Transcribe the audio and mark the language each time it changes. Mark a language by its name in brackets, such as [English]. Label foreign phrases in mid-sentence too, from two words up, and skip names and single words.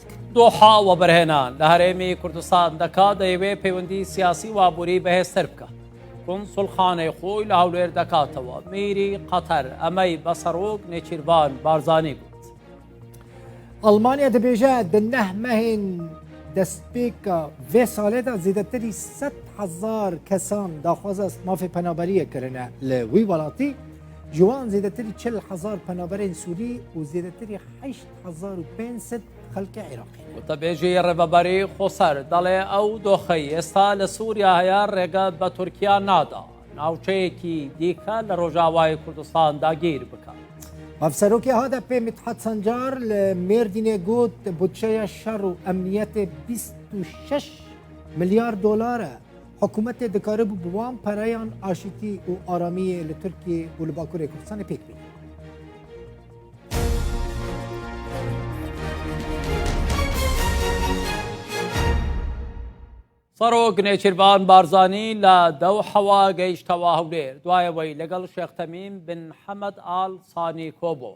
[Central Kurdish] دۆحا وەبەرهێنان لە هەرێمی کوردستان دەکات دەیەوێت پەیوەندی سیاسی وابووری بەهێزتر بکات. کۆنسوڵخانەی خۆی لە هەولێر دەکاتەوە. میری قەتەر ئەمەی بەسەرۆک نێچیروان بارزانی گوت. [Kurdish] ئەڵمانیا دەبێژە دنەهمەهێن دەستپێکە vê salêda zêdetirî 100,000 kesan daxwaza mafê penaberiyê kirine li wî welatî ji wan zêdetirî 40,000 penaberên Sûrî û zêdetirî 8,500 xelkê Iraqî. [Central Kurdish] وتەبێژی ڕێبەبەری خۆسەر دەڵێ ئەو دۆخەی ئێستا لە سووریا هەیە ڕێگە بە تورکیا نادا ناوچەیەکی دیکە لە ڕۆژاوای کوردستان داگیر بکات. [Kurdish] Mafserokê HDP Mithat Sancar li Mêrdînê got budçeya şer û emniyetê 26 milyar dolar e. Hikûmetê dikaribû bi wan pereyan aşîtî û aramiyê li Tirkiye û li Bakurê Kurdistanê pêk bîne. [Central Kurdish] سەرۆک نێچیروان بارزانی لە دەوحەوە گەیشتەوە هەولێر دوایەوەی لەگەڵ شێخ تەمیم بن حەمەد ئال سانی کۆبۆ.